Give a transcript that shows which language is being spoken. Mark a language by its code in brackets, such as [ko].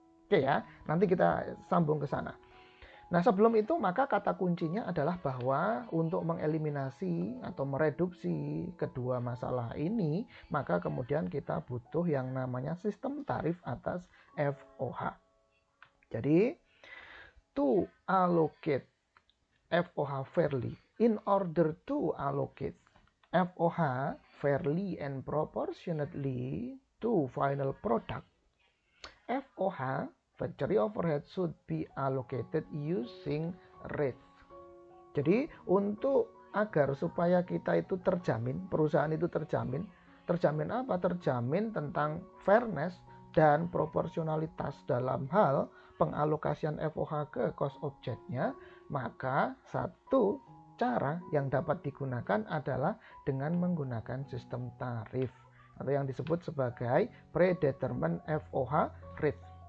[id] Oke ya, nanti kita sambung ke sana. Nah sebelum itu maka kata kuncinya adalah bahwa untuk mengeliminasi atau mereduksi kedua masalah ini, maka kemudian kita butuh yang namanya sistem tarif atas FOH. Jadi [en] to allocate FOH fairly, in order to allocate FOH fairly and proportionately to final product, FOH factory overhead should be allocated using rates. [id] Jadi untuk agar supaya kita itu terjamin, perusahaan itu terjamin apa? Terjamin tentang fairness dan proporsionalitas dalam hal pengalokasian FOH ke cost objectnya, maka satu cara yang dapat digunakan adalah dengan menggunakan sistem tarif atau yang disebut sebagai predetermined FOH rate.